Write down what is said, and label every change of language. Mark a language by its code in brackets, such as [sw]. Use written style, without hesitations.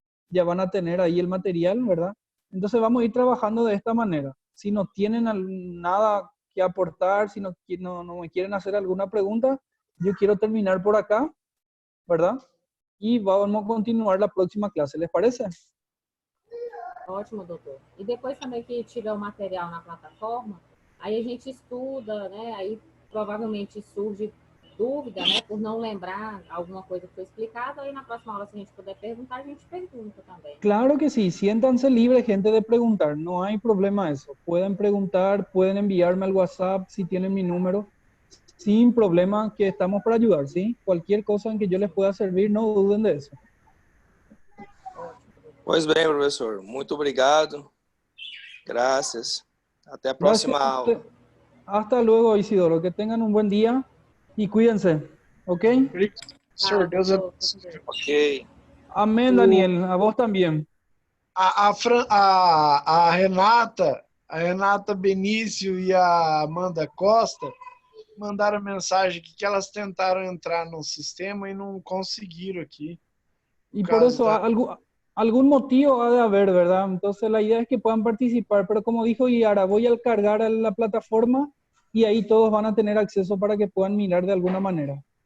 [es] ya van a tener ahí el material, ¿verdad? Entonces vamos a ir trabajando de esta manera. Si no tienen nada que aportar, si no me quieren hacer alguna pregunta, yo quiero terminar por acá, ¿verdad? [pt] E vamos continuar [es] la próxima clase, ¿les parece? [pt] Ótimo, doutor. E depois também que tiver o material na plataforma, aí a gente estuda, né? Aí provavelmente surge dúvida, né? Por não lembrar alguma coisa que foi explicada, aí na próxima aula, se a gente puder perguntar, a gente pergunta também. [es] Claro que sí, siéntanse libres, gente, de preguntar, no hay problema eso. Pueden preguntar, pueden enviarme al WhatsApp si tienen mi número, sin problema, que estamos para ayudar, ¿sí? Cualquier cosa en que yo les pueda servir, no duden de eso. [pt] Pois bem, professor. Muito obrigado. Graças. Até a próxima aula. [es] Hasta luego, Isidoro. Que tengan un buen día y cuídense, ¿ok? [pt] Senhor, Deus abençoe. Ok. [es] Amén, Daniel. A vos también. [pt] A Renata Benício e a Amanda Costa mandaram mensagem que elas tentaram entrar no sistema e não conseguiram aqui. [es] Y por eso [pt] Causa [es] algún motivo ha de haber, ¿verdad? Entonces la idea es que puedan participar, pero como dijo Yara, voy a cargar a la plataforma y ahí todos van a tener acceso para que puedan mirar de alguna manera.